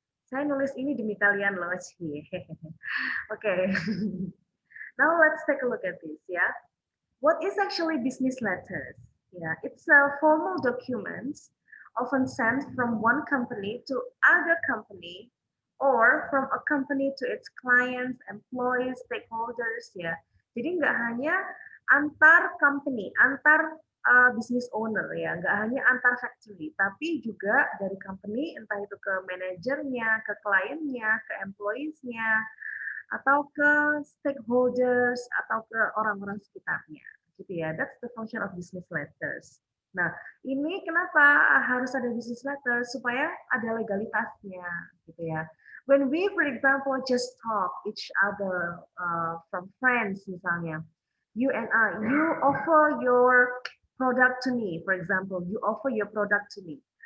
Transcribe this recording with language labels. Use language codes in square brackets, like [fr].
[id] Saya nulis ini demi kalian loh, Oke. [en] Okay. Now let's take a look at this ya. What is actually business letters? Yeah, it's a formal document often sent from one company to other company or from a company to its clients, employees, stakeholders ya. [id] Jadi nggak hanya antar company, antar business owner ya, nggak hanya antar factory, tapi juga dari company entah itu ke manajernya, ke kliennya, ke employees-nya, atau ke stakeholders atau ke orang-orang sekitarnya gitu ya. [en] That's the function of business letters. [id] Nah, ini kenapa harus ada business letter supaya ada legalitasnya gitu ya. [en] When we, for example, just talk each other from friends misalnya, you and I, you offer your product to me, for example, you offer your product to me.